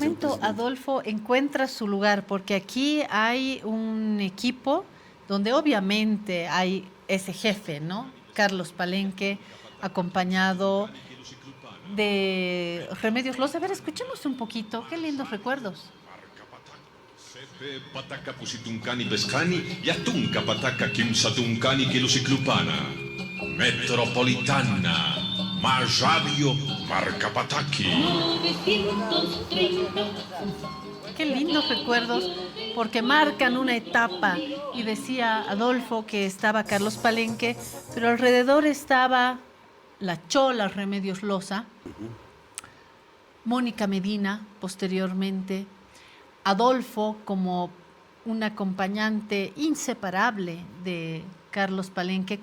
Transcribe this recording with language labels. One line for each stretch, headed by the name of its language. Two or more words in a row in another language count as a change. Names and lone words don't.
Spanish: ¿En qué momento Adolfo encuentra su lugar? Porque aquí hay un equipo donde obviamente hay ese jefe, ¿no? Carlos Palenque, acompañado de Remedios Loza. A ver, escuchemos un poquito. Qué lindos recuerdos.
Aymara: Pataka pusitunkani beskani, yatunka pataka kimsatunkani kilusiklupana.
Spanish: Metropolitana, más radio, marca Pataki. Qué lindos recuerdos, porque marcan una etapa. Y decía Adolfo que estaba Carlos Palenque, pero alrededor estaba la Chola Remedios Loza, Mónica Medina posteriormente, Adolfo como un acompañante inseparable de Carlos Palenque.